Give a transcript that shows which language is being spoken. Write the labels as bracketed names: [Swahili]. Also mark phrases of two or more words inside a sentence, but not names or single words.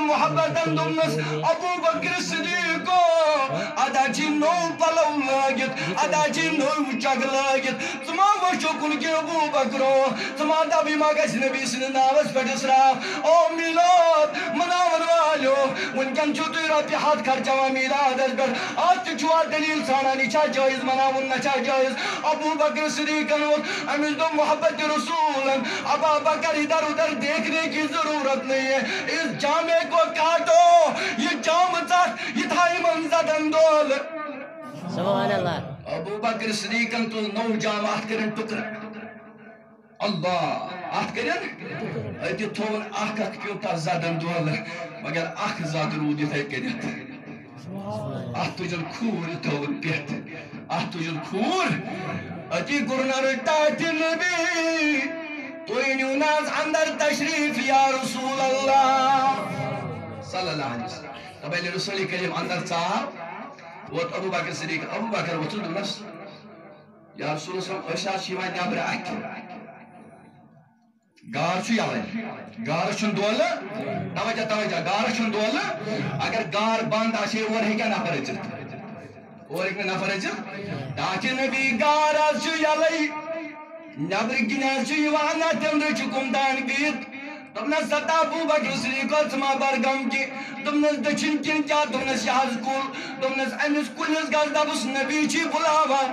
[Kashmiri] محبتن دوٚپنس ابو بکر صدیقو ادا چھی نوٚو پلو لٲگِتھ ادا چھی نوٚو چگ لٲگِتھ ژٕ ما وٕچھُکھ کہِ ابو بکرو ژٕ ما دپ یہِ ما گژھِ نبی سٕنٛدِس ناوس پٮ۪ٹھ اسراف او میلاد مناون والیو وٕنکٮ۪ن چھِو تُہۍ رۄپیہِ 100 خرچاوان میلادس پٮ۪ٹھ اتھ تہِ چھُوا دلیٖل ژھانڈان یہِ چھا جٲیز مناوُن نہ چھا جٲیز ابو بکر صدیقن ووٚن أمِس دوٚپ محبت رسولن ابا بکر [Urdu] ادھر ادھر دیکھنے کی ضرورت نہیں ہے اس جامے کو کاٹو [Kashmiri] یہ جام ژٹ یہ تھایہِ منزدن دول سبحان اللہ ابو بکر صدیقن تُل نوٚو جام اتھ کٔرِن ٹُکرٕ اللہ اتھ کٔرِن أتی تھوٚوُن اکھ اکھ پیوٚو تتھ زدن دول مگر اکھ زد روٗد یِتھَے کٔنٮ۪تھ اتھ تُجن کھوٗر تھوٚوُن پٮ۪ٹھ اتھ تُجن کھوٗر أتی کوٚرُن عرض ٹاٹہِ نبی تُہۍ أنِو نہٕ حظ اندر تشریٖف [Arabic] یا رسول اللہ صلی اللہ علیہ وسلم [Kashmiri] تب ییٚلہِ رسول کریم اندر ژاو ووت ابو بکر صدیق ابو بکر ووٚتھُس دوٚپنس [Arabic] یا رسول اللہ [Kashmiri] أسۍ حظ چھِ یِوان نٮ۪برٕ اَتھِ گار چھُ یلے گارس چھُنہٕ دولہٕ توجہ گارس چھُنہٕ دولہٕ اگر گار بنٛد آسہِ ہے اورٕ ہیٚکیٛاہ نفر أژِتھ اور ہیٚکہِ نہٕ نفر أژِتھ ٹاٹہِ نبی گار حظ چھُ یلے نٮ۪برٕ کِنۍ حظ چھُ یِوان نہ تِمرٕ چھُ کُمتان بِہِتھ دوٚپنس ستا ابو بکر صدیقو ژٕ ما بر غم کینٛہہ دوٚپنس دٔچھِنۍ کِنۍ کیٛاہ دوٚپنس یہِ حظ کُل دوٚپنس أمِس کُلِس گژھ دپُس نبی چھی بُلاوان